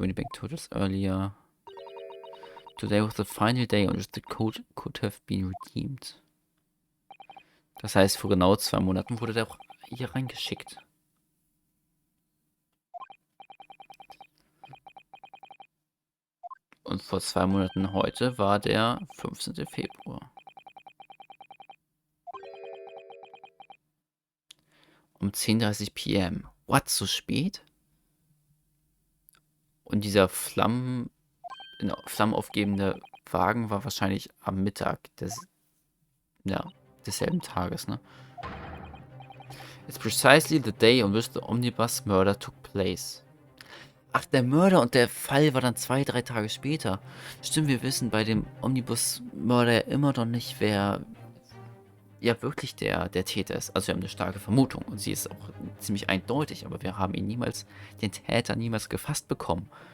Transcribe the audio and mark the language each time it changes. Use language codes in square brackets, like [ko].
[en] Windibank told us earlier, today was the final day on which the code could have been redeemed. [de] Das heißt, vor genau 2 Monaten wurde der auch hier reingeschickt. Und vor 2 Monaten heute war der 15. Februar. Um 10:30 p.m. What, so spät? Und dieser flammenaufgebende Wagen war wahrscheinlich am Mittag desselben Tages, ne? [en] It's precisely the day on which the omnibus murder took place. [de] Ach, der Mörder und der Fall war dann 2, 3 Tage später. Stimmt, wir wissen bei dem Omnibus-Mörder immer noch nicht, wer ja wirklich der Täter ist. Also wir haben eine starke Vermutung und sie ist auch ziemlich eindeutig, aber wir haben den Täter niemals gefasst bekommen.